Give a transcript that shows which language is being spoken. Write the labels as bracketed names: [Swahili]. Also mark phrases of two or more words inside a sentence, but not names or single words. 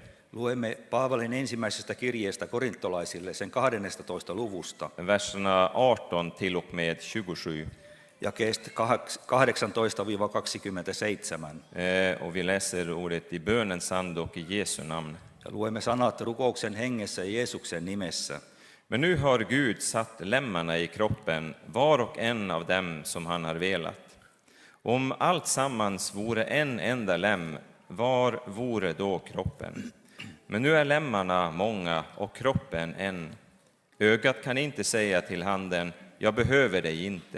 [Finnish] Luemme Paavalin ensimmäisestä kirjeestä korintolaisille sen 12. luvusta, [Swedish] Verserna 18 till och med 27. [Finnish] jakeesta 18-27. [Swedish] Och vi läser ordet i bönens ande och i Jesu namn. [Finnish] Ja luemme sanat rukouksen hengessä ja Jeesuksen nimessä. [Swedish] Men nu har Gud satt lemmarna i kroppen, var och en av dem som han har velat. Om allt sammans vore en enda lem, var vore då kroppen? Men nu är lemmarna många och kroppen en. Ögat kan inte säga till handen, jag behöver dig inte.